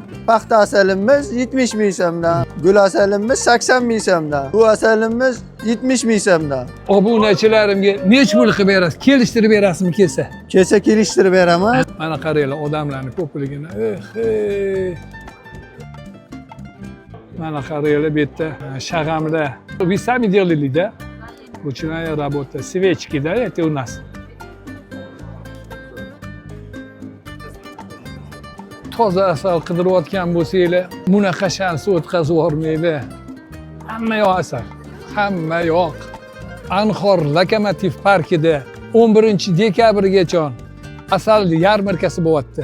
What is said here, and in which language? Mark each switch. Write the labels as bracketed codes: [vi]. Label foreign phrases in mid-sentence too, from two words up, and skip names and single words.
[uz] Paxta asalimiz 70 ming so'mdan. Gul asalimiz 80 ming so'mdan. Bu asalimiz 70 ming so'mdan. Obunachilarimga nech pul qilib berasiz? Kelishtirib berasizmi kelsa? Kelsa kelishtirib beraman. Mana qaranglar odamlarning ko'pligini. Mana qaranglar bu yerda shag'amda. [ru] Вы сами делали, да? Ручная работа. Свечки, да, это у нас? [uz] Toza asal qidirayotgan bo'lsanglar, bunaqa shansi o'tkazib yubormaydi. Hamma yoq asal. Hamma yoq. Anhor Lokomotiv parkida 11-dekabrgacha asal yarmarkasi bo'lyapti.